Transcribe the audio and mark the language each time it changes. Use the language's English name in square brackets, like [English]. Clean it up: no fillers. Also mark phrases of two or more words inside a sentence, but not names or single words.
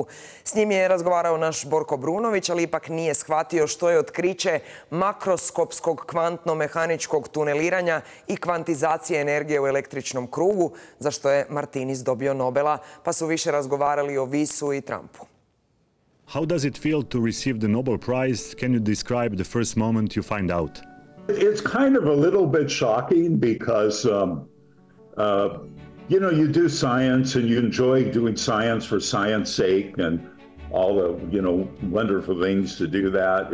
[Croatian] S njim je razgovarao naš Borko Brunović, ali ipak nije shvatio što je otkriće makroskopskog kvantno-mehaničkog tuneliranja i kvantizacije energije u električnom krugu, za što je Martinis dobio Nobela, pa su više razgovarali o Visu i Trumpu. [English] How does it feel to receive the Nobel Prize? Can you describe the first moment you find out? It's kind of a little bit shocking because, you know, you do science and you enjoy doing science for science sake and all the, you know, wonderful things to do that.